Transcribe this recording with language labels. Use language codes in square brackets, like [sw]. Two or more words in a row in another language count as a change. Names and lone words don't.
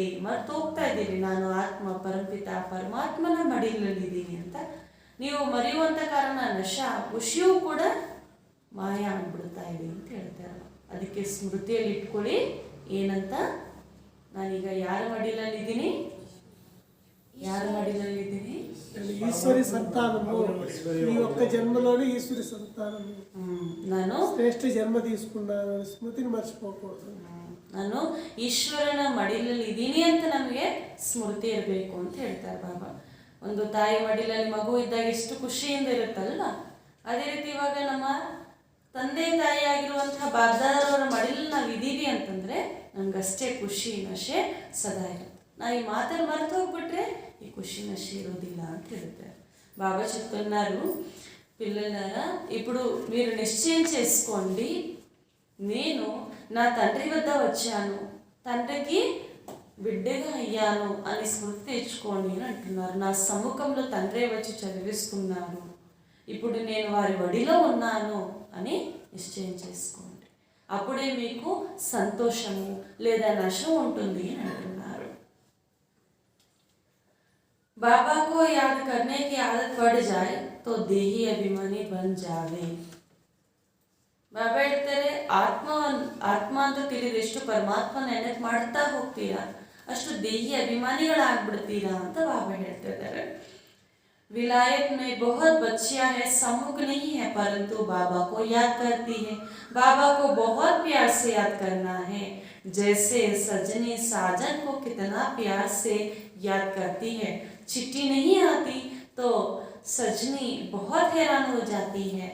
[kn] ಮರ್ತು ಹೋಗ್ತಾ ಇದ್ದೀರಿ, ನಾನು ಆತ್ಮ ಪರಮಪಿತ ಪರಮಾತ್ಮನ ಮಡಿಲಲ್ಲಿದ್ದೀನಿ ಅಂತ ನೀವು ಮರೆಯುವಂಥ ಕಾರಣ ಖುಷಿಯೂ ಕೂಡ ಮಾಯ ಆಗ್ಬಿಡ್ತಾ ಇದೆ ಅಂತ ಹೇಳ್ತಾರೆ. ಅದಕ್ಕೆ ಸ್ಮೃತಿಯಲ್ಲಿ ಇಟ್ಕೊಳ್ಳಿ, ಏನಂತ, ನಾನೀಗ ಯಾರ ಮಡಿಲಲ್ಲಿದ್ದೀನಿ? ಯಾರ మడిలಲ್ಲಿದ್ದೀನಿ? [te] ఈశ్వరి సంతానము. ఈ ఒక్క జన్మలోనే ఈశ్వరి సంతానము. ನಾನು శ్రేష్ఠ జన్మ తీసుకున్నాను, స్మృతిని మర్చిపోకూడదు. [kn] ನಾನು ಈಶ್ವರನ ಮಡಿಲಲ್ಲಿ ಇದ್ದೀನಿ ಅಂತ ನಮಗೆ ಸ್ಮೃತಿ ಇರಬೇಕು ಅಂತ ಹೇಳ್ತಾರೆ ಬಾಬಾ. ಒಂದು ತಾಯಿ ಮಡಿಲಲ್ಲಿ ಮಗು ಇದ್ದಾಗ ಎಷ್ಟು ಖುಷಿಯಿಂದ ಇರುತ್ತಲ್ವ, ಅದೇ ರೀತಿ ಇವಾಗ ನಮ್ಮ ತಂದೆ ತಾಯಿ ಆಗಿರುವಂತಹ ಬಾಬ್ದಾದರವರ ಮಡಿಲಲ್ಲಿ ನಾವು ಇದ್ದೀವಿ ಅಂತಂದರೆ ನಮಗಷ್ಟೇ ಖುಷಿ ನಶೆ ಸದಾ ಇರುತ್ತೆ. ನಾವು ಈ ಮಾತಲ್ಲಿ ಮರೆತು ಹೋಗ್ಬಿಟ್ರೆ ಈ ಖುಷಿ ನಶಿ ಇರೋದಿಲಾ ಅಂತ ಹೇಳ್ತಾರೆ. [te] బాబా చెప్తున్నారు, పిల్లలారా ఇప్పుడు మీరు నిశ్చయం చేసుకోండి, నేను నా తండ్రి వద్ద వచ్చాను, తండ్రికి బిడ్డగా అయ్యాను అని స్మృతి తెచ్చుకోండి అని అంటున్నారు. నా సముఖంలో తండ్రి వచ్చి చదివిస్తున్నారు, ఇప్పుడు నేను వారి వడిలో ఉన్నాను అని నిశ్చయం చేసుకోండి. అప్పుడే మీకు సంతోషము లేదా నశం ఉంటుంది అని అంటున్నారు. [hi] बाबा को याद करने की आदत पड़ जाए तो देही अभिमानी बन जावे. [kn] ಬಾಬಾ ಹೇಳ್ತಾರೆ, ಆತ್ಮ ಅಂತ ತಿಳಿದೆಷ್ಟು ಪರಮಾತ್ಮ ನೆನಪು ಮಾಡ್ತಾ ಹೋಗ್ತೀರಾ ಅಷ್ಟು ದೇಹಿ ಅಭಿಮಾನಿಗಳಾಗ್ಬಿಡ್ತೀರಾ ಅಂತ ಬಾಬಾ ಹೇಳ್ತಾ ಇದ್ದಾರೆ. [hi] विलायत में बहुत बच्चियां हैं, सम्मुख नहीं है, परंतु बाबा को याद करती है. बाबा को बहुत प्यार से याद करना है, जैसे सजनी साजन को कितना प्यार से याद करती है. चिट्ठी नहीं आती तो सजनी बहुत हैरान हो जाती है.